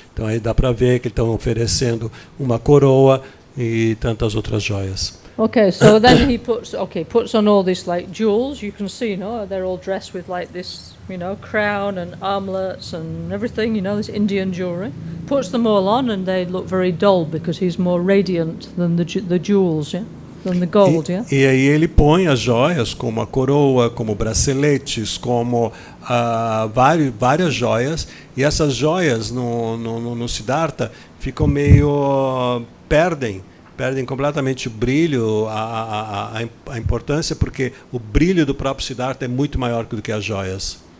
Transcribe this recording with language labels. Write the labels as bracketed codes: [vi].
[pt] Então aí dá para ver que estão oferecendo uma coroa e tantas outras joias. [en] Okay, so then he puts on all these like jewels. You can see, no, they're all dressed with like this, you know, crown and armlets and everything, you know, this Indian jewelry. Puts them all on and they look very dull because he's more radiant than the jewels, yeah, than the gold, yeah. [pt] E aí ele põe as joias, como a coroa, como braceletes, como várias joias, e essas joias no Siddhartha ficam meio perdem completamente o brilho, a importância, porque o brilho do próprio Siddhartha é muito maior do que as joias.